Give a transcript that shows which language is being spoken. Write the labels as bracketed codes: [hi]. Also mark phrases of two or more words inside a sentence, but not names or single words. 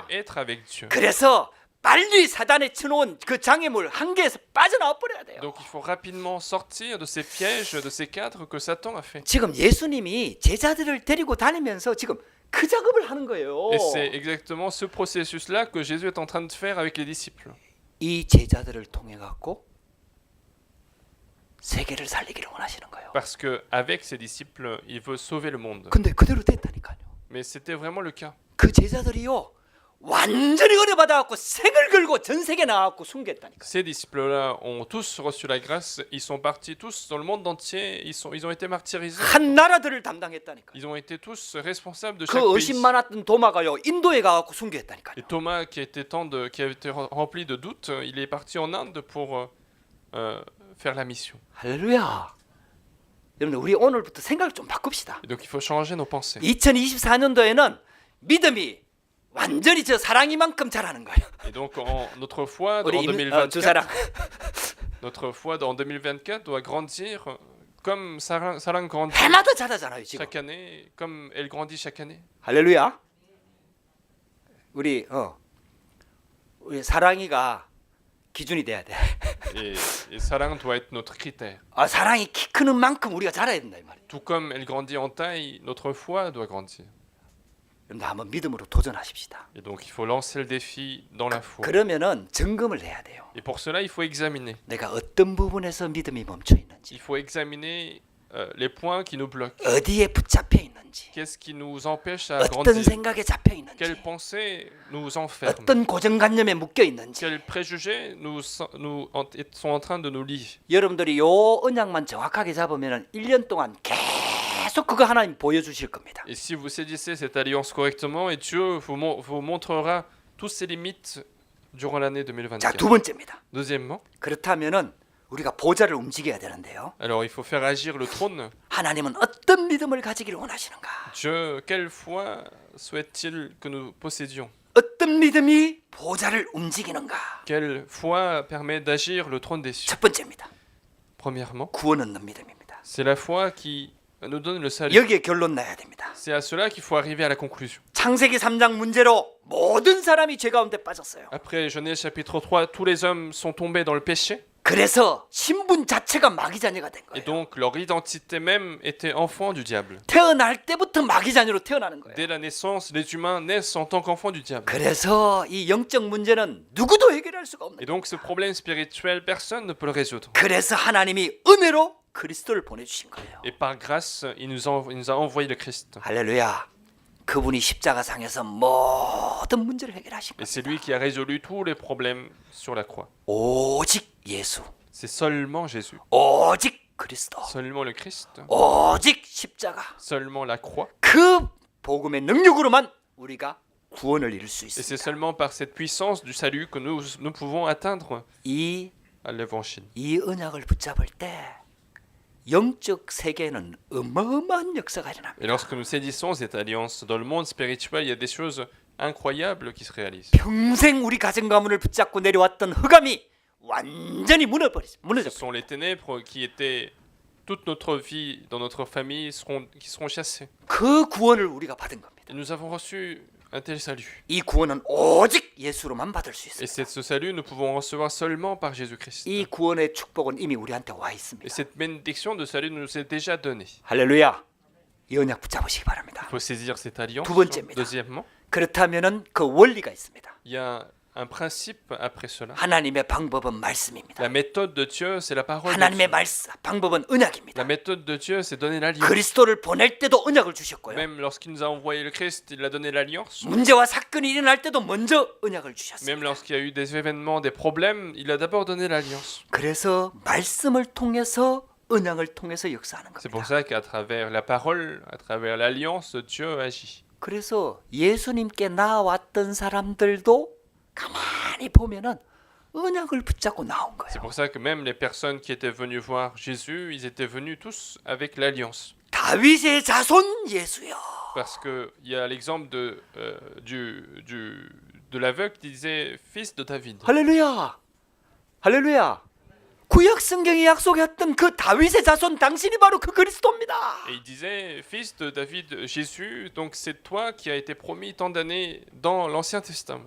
[fr] C'est être avec Dieu. [ko] 그래서 빨리 사단에 쳐놓은 그 장애물 한계에서 빠져나와 버려야 돼요. [fr] Donc il faut rapidement sortir de ces pièges, de ces cadres que Satan a fait. [ko] 지금 예수님이 제자들을 데리고 다니면서 지금 그 작업을 하는 거예요. [fr] Et c'est exactement ce processus-là que Jésus est en train de faire avec les disciples. [ko] 이 제자들을 통해 갖고 세계를 살리기를 원하시는 거예요. [fr] Parce que avec ses disciples, il veut sauver le monde. [ko] 근데 그대로 됐다니까요. [fr] Mais c'était vraiment le cas. [ko] 그 제자들이요 완전히 은혜 받아갖고 색을 걸고 전 세계 나가갖고 숨겼다니까. [fr] Ces disciples-là ont tous reçu la grâce. Ils sont partis tous dans le monde entier. Ils ont été martyrisés. [ko] 한 나라들을 담당했다니까. [fr] Ils ont été tous responsables de [ko] 그 [fr] chaque [ko] 의심 [fr] pays. [ko] 많았던 도마가요 인도에 가갖고 숨겼다니까요. [fr] Et Thomas, qui a été rempli de doutes, il est parti en Inde pour faire la mission. [ko] 할렐루야. 여러분들 우리 오늘부터 생각을 좀 바꿉시다. [fr] Et donc il faut changer nos pensées. [ko] 2024년도에는 믿음이 완전히 저 사랑이만큼 자라는 거예요. [fr] Et donc notre foi [ko] 우리 [fr] en [ko] 두 사랑. [fr] 2024, notre foi en 2024 doit grandir comme Sarang grandit [ko] 해마다 자라잖아요 지금. [fr] chaque année, comme elle grandit chaque année. [ko] 할렐루야. 우리 사랑이가 기준이 돼야 돼. [fr] Et Sarang doit être notre critère. [ko] 아 사랑이 키 크는 만큼 우리가 자라야 된다 이 말이에요. [fr] Tout comme elle grandit en taille, notre foi doit grandir. [ko] 여러분들 한번 믿음으로 도전하십시다. [fr] Et donc il faut lancer le défi dans la foi. [ko] 그러면은 점검을 해야 돼요. [fr] Et pour cela, il faut examiner. [ko] 내가 어떤 부분에서 믿음이 멈춰 있는지, [fr] Il faut examiner les points qui nous bloquent. [ko] 어디에 붙잡혀 있는지, [fr] Qu'est-ce qui nous empêche à [ko] 어떤 [fr] grandir? [ko] 생각에 잡혀 있는지, [fr] Quelles pensées nous enferment? [ko] 어떤 고정관념에 묶여 있는지. [fr] Quels préjugés sont en train de nous lier? [ko] 여러분들이 요 언약만 정확하게 잡으면은 1년 동안 계속 그거 하나님 보여주실 겁니다. [fr] Et si vous saisissez cette alliance correctement, et Dieu vous montrera toutes ses limites durant l'année [ko] 자, 2024. 두 번째입니다. [fr] Deuxièmement, [ko] 그렇다면은 우리가 보좌를 움직여야 되는데요. [fr] alors il faut faire agir le trône. [ko] 하나님은 어떤 믿음을 가지기를 원하시는가? [fr] Dieu, quelle foi souhaite-t-il que nous possédions? [ko] 어떤 믿음이 보좌를 움직이는가? [fr] Quelle foi permet d'agir le trône des cieux? [ko] 첫 번째입니다. [fr] Premièrement, [ko] 구원 얻는 믿음입니다. [fr] c'est la foi qui nous donne le salut. [ko] 여기에 결론 나야 됩니다. [fr] C'est à cela qu'il faut arriver à la conclusion. [ko] 창세기 3장 문제로 모든 사람이 죄 가운데 빠졌어요. [fr] Après Genèse chapitre 3, tous les hommes sont tombés dans le péché. [ko] 그래서 신분 자체가 마귀 자녀가 된 [fr] Et [ko] 거예요. [fr] donc leur identité même était enfant du diable. [ko] 태어날 때부터 마귀 자녀로 태어나는 거예요. [fr] Dès la naissance, les humains naissent en tant qu'enfants du diable. [ko] 그래서 이 영적 문제는 누구도 해결할 수가 없는 [fr] Et [ko] 거예요. [fr] donc ce problème spirituel, personne ne peut le résoudre. [ko] 그래서 하나님이 은혜로 그리스도를 보내주신 거예요. [fr] Et par grâce, il nous a envoyé le Christ. [ko] 할렐루야. 그분이 십자가상에서 모든 문제를 해결하신 [fr] Et [ko] 거예요. [fr] c'est lui qui a résolu tous les problèmes sur la croix. [ko] 오직 예수, [fr] C'est seulement Jésus, [ko] 오직 그리스도, [fr] seulement le Christ, [ko] 오직 십자가. [fr] seulement la croix. [ko] 그 복음의 능력으로만 우리가 구원을 이룰 수 [fr] Et c'est [ko] 있습니다. [fr] seulement par cette puissance du salut que nous pouvons atteindre [ko] 이 [fr] à l'évangile. [ko] 언약을 붙잡을 때 영적 세계에는 어마어마한 역사가 [fr] Et [ko] 일어납니다. [fr] lorsque nous saisissons cette alliance dans le monde spirituel, il y a des choses incroyables qui se réalisent. [ko] 평생 우리 가정 가문을 붙잡고 내려왔던 흑암이 완전히 [fr] Ce [ko] 무너져. [fr] sont les ténèbres qui étaient toute notre vie dans notre famille qui seront chassées. [ko] 그 구원을 우리가 받은 겁니다. [fr] Et nous avons reçu un tel salut. [ko] 이 구원은 오직 예수로만 받을 수 [fr] Et [ko] 있습니다. [fr] ce salut, nous pouvons recevoir seulement par Jésus-Christ. [ko] 이 구원의 축복은 이미 우리한테 와 [fr] Et [ko] 있습니다. [fr] cette bénédiction de salut nous est déjà donnée. [ko] 할렐루야. 이 언약 붙잡으시기 바랍니다. [fr] Il faut saisir cette alliance. [ko] 두 번째입니다. [fr] Deuxièmement, [ko] 그렇다면은 그 원리가 있습니다. [fr] il y a un principe après cela. [ko] 하나님의 방법은 말씀입니다. [fr] La méthode de Dieu, c'est la parole de [ko] 하나님의 [fr] Dieu. [ko] 방법은 [fr] La [ko] 언약입니다. [fr] méthode de Dieu, c'est donner l'alliance. [ko] 그리스도를 보낼 때도 언약을 주셨고요. [fr] Même lorsqu'il nous a envoyé le Christ, il a donné l'alliance. [ko] 문제와 사건이 일어날 때도 먼저 언약을 [fr] Même [ko] 주셨습니다. [fr] lorsqu'il y a eu des événements, des problèmes, il a d'abord donné l'alliance. [ko] 그래서 말씀을 통해서 언약을 통해서 역사하는 [fr] C'est pour [ko] 겁니다. [fr] ça qu'à travers la parole, à travers l'alliance, Dieu agit. [ko] 그래서 예수님께 나왔던 사람들도 가만히 보면은 언약을 붙잡고 나온 [fr] C'est [ko] 거예요. [fr] pour ça que même les personnes qui étaient venues voir Jésus, ils étaient venus tous avec l'alliance. [ko] 다윗의 자손 예수여. [fr] Parce qu'il y a l'exemple de l'aveugle qui disait fils de David. [ko] 할렐루야. 할렐루야. 구약 성경이 약속했던 그 다윗의 자손 당신이 바로 그 그리스도입니다. [fr] Et il disait fils de David, Jésus, donc c'est toi qui a été promis tant d'années dans l'Ancien Testament.